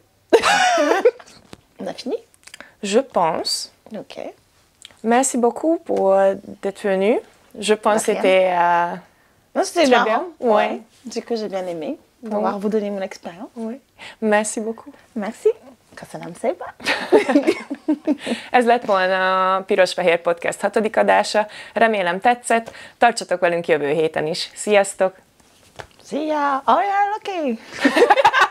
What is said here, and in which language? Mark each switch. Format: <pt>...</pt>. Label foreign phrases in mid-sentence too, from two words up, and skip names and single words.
<fr>On a fini? Je pense. Ok. Merci beaucoup pour d'être venu. Je pense que De rien. c'était... Non, c'était Très marrant. bien, ouais. Du coup, j'ai bien aimé Donc- pouvoir vous donner mon expérience. oui. Merci beaucoup. Merci.</fr> <hu>Köszönöm szépen. Ez lett volna a Piros-Fehér Podcast 6. adása. Remélem tetszett. Tartsatok velünk jövő héten is. Sziasztok!</hu> <en>Szia! Oh, yeah, okay.</en>